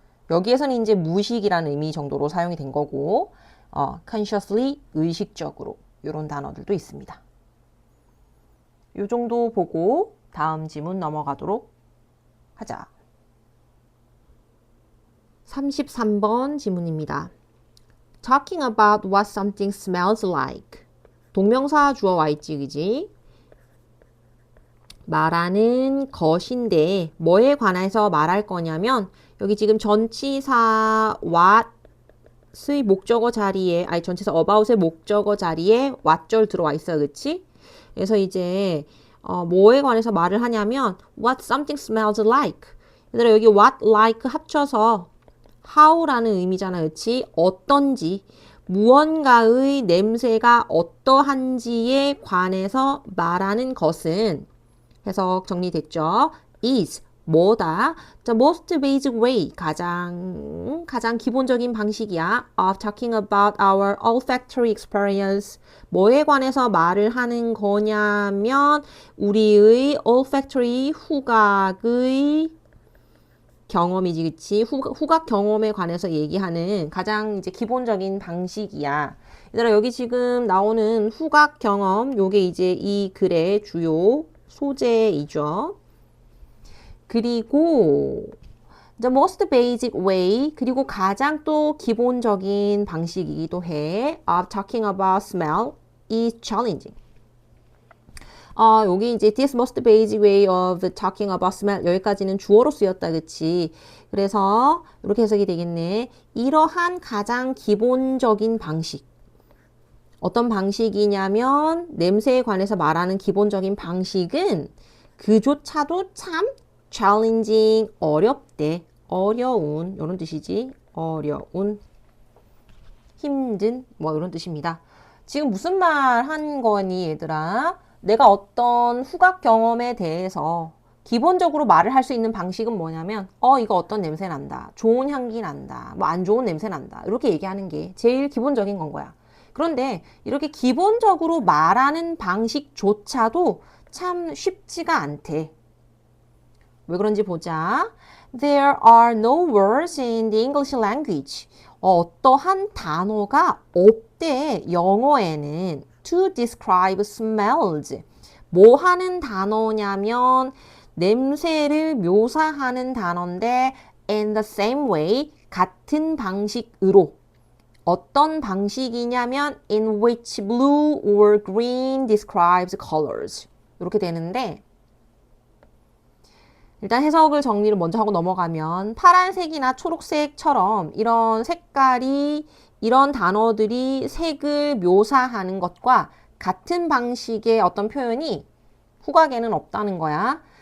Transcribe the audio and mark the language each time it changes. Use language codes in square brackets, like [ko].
[ko] 여기에서는 이제 무의식이라는 의미 정도로 사용이 된 거고, consciously, 의식적으로 이런 단어들도 있습니다. 이 정도 보고 다음 지문 넘어가도록 하자. 33번 지문입니다. [en] Talking about what something smells like. [ko] 동명사 주어 와 있지, 그지? 말하는 것인데 뭐에 관해서 말할 거냐면 여기 지금 전치사 what의 목적어 자리에 전치사 about의 목적어 자리에 what절 들어와 있어요. 그치? 그래서 이제 뭐에 관해서 말을 하냐면 [en] what something smells like. [ko] 얘들아 여기 what like 합쳐서 how라는 의미잖아. 그치? 어떤지 무언가의 냄새가 어떠한지에 관해서 말하는 것은 해석 정리됐죠? is 뭐다? [en] The most basic way [ko] 가장 기본적인 방식이야 [en] of talking about our olfactory experience. [ko] 뭐에 관해서 말을 하는 거냐면 우리의 olfactory 후각의 경험이지, 그치? 후각 경험에 관해서 얘기하는 가장 이제 기본적인 방식이야. 얘들아 여기 지금 나오는 후각 경험 요게 이제 이 글의 주요 소재이죠. 그리고 [en] the most basic way [ko] 그리고 가장 또 기본적인 방식이기도 해 [en] of talking about smell is challenging. [ko] 여기 이제 [en] this most basic way of talking about smell [ko] 여기까지는 주어로 쓰였다, 그치? 그래서 이렇게 해석이 되겠네. 이러한 가장 기본적인 방식. 어떤 방식이냐면 냄새에 관해서 말하는 기본적인 방식은 그조차도 참 challenging, 어렵대. 어려운 이런 뜻이지. 어려운, 힘든 뭐 이런 뜻입니다. 지금 무슨 말 한 거니 얘들아? 내가 어떤 후각 경험에 대해서 기본적으로 말을 할 수 있는 방식은 뭐냐면 이거 어떤 냄새 난다. 좋은 향기 난다. 뭐 안 좋은 냄새 난다. 이렇게 얘기하는 게 제일 기본적인 건 거야. 그런데 이렇게 기본적으로 말하는 방식조차도 참 쉽지가 않대. 왜 그런지 보자. [en] There are no words in the English language. [ko] 어떠한 단어가 없대. 영어에는 [en] to describe smells. [ko] 뭐 하는 단어냐면 냄새를 묘사하는 단어인데 [en] in the same way [ko] 같은 방식으로 어떤 방식이냐면 [en] in which blue or green describes colors. [ko] 이렇게 되는데 일단 해석을 정리를 먼저 하고 넘어가면 파란색이나 초록색처럼 이런 색깔이 이런 단어들이 색을 묘사하는 것과 같은 방식의 어떤 표현이 후각에는 없다는 거야.